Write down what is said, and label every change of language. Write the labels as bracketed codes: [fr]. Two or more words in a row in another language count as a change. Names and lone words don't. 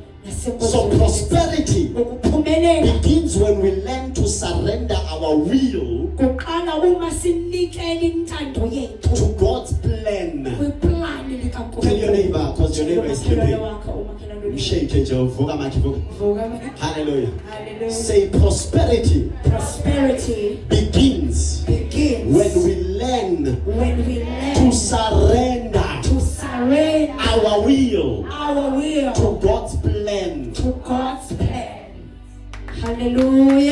[en] So prosperity begins when we learn to surrender our will to God's plan. Tell your neighbor, because your neighbor is sleeping. Shake it, [ss] vuka maki, vuka. Vuka. [en] Hallelujah. Hallelujah. Say prosperity. Prosperity Begins when we learn to surrender our will to God's plan. Hallelujah.